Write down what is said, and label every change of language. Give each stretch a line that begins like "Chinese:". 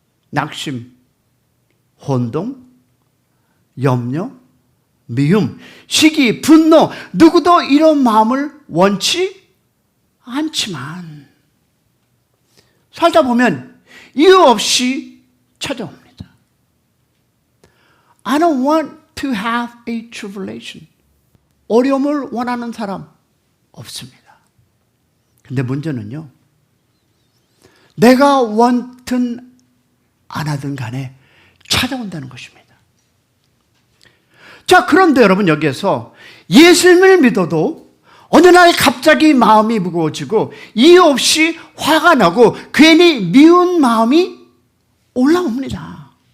Korean: 낙심, 혼동, 염려, 미움, 시기, 분노, 누구도 이런 마음을 원치 않지만 살다 보면 이유 없이 찾아옵니다.
English: I don't want to have a tribulation.
Korean: 어려움을 원하는 사람 없습니다. 근데 문제는요, 내가 원든 안 하든 간에 찾아온다는 것입니다. 자, 그런데 여러분, 여기에서 예수님을 믿어도 어느 날 갑자기 마음이 무거워지고 이유 없이 화가 나고 괜히 미운 마음이 올라옵니다.